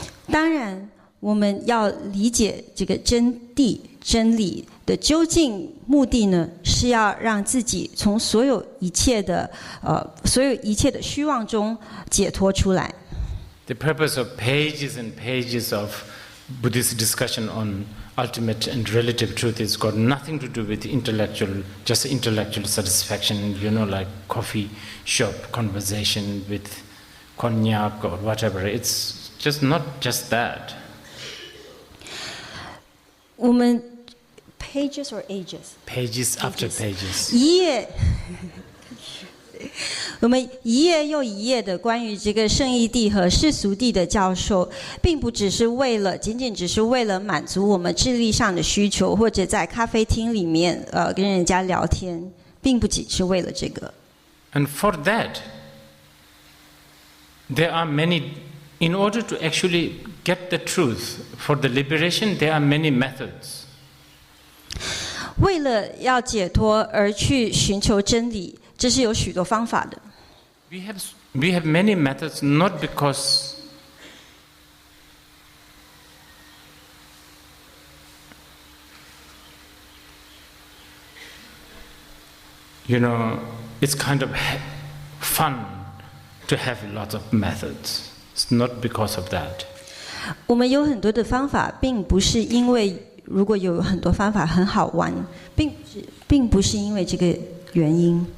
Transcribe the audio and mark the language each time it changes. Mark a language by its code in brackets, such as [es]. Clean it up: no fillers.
[zh] 當然，我們要理解這個真諦、真理的究竟目的呢，是要讓自己從所有一切的虛妄中解脫出來。 [en] The purpose of pages and pages of Buddhist discussion on ultimate and relative truth has got nothing to do with just intellectual satisfaction, like coffee shop conversation with cognac or whatever. It's just not just that. [zh] 我們 [en] pages or ages? Pages after pages. [zh] 一頁我们一页又一页的关于这个圣义地和世俗地的教授，并不只是仅仅只是为了满足我们智力上的需求，或者在咖啡厅里面跟人家聊天，并不只是为了这个。 [en] And for that, there are many, in order to actually get the truth, for the liberation, there are many methods. [zh] 为了要解脱而去寻求真理，这是有许多方法的。 [en] We have many methods, not because it's kind of fun to have lots of methods. It's not because of that. [zh] 我们有很多的方法，并不是因为如果有很多方法很好玩，并不是因为这个原因。